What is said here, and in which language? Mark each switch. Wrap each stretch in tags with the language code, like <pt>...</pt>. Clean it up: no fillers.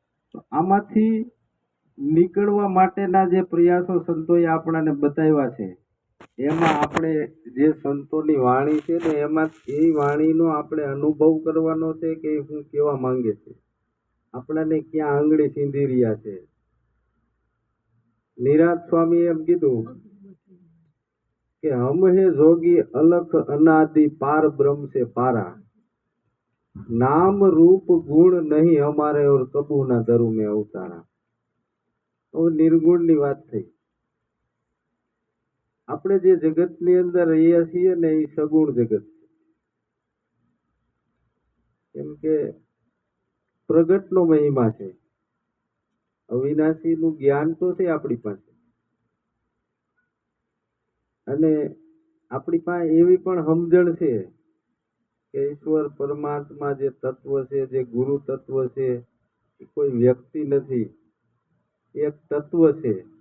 <gu>તો આમાંથી નીકળવા માટેના જે પ્રયાસો સંતોએ આપણને બતાવ્યા છે, એમાં આપણે જે સંતોની વાણી છે ને એમાં એ વાણીનો આપણે અનુભવ કરવાનો છે કે શું કેવા માંગે છે, આપણને ક્યાં આંગળી સીંધી રહ્યા છે. નિરાંત સ્વામીએ એમ કીધું કે</gu> <hi>હમ હે જોગી અલખ અનાદિ પાર બ્રહ્મ से पारा, नाम रूप गुण नहीं हमारे और कबू ना धरू में अवतारा.</hi> <gu>તો નિર્ગુણની વાત થઈ. આપણે જે જગતની અંદર રહીએ છીએ ને એ સગુણ જગત છે. કેમ કે પ્રગટનો મહિમા છે, અવિનાશીનું જ્ઞાન તો છે આપણી પાસે, અને આપણી પાસે એવી પણ સમજણ છે કે ઈશ્વર પરમાત્મા જે તત્વ છે, જે ગુરુ તત્વ છે, એ કોઈ વ્યક્તિ નથી, એક તત્વ છે.</gu>